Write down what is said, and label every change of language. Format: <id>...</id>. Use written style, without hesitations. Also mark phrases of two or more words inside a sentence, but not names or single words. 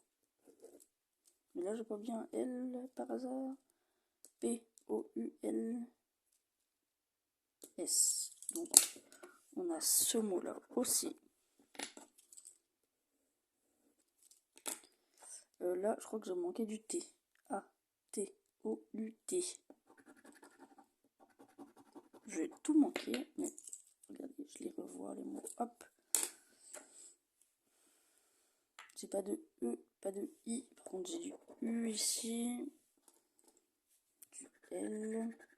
<fr>Mais là j'ai pas bien L par hasard. P-O-U-L-S. Donc on a ce mot là aussi. Là je crois que j'ai manqué du T. A-T-O-U-T. Je vais tout manquer, mais regardez, je les revois les mots. Hop. J'ai pas de E, pas de I. Par contre, j'ai du U ici. Du L.</fr>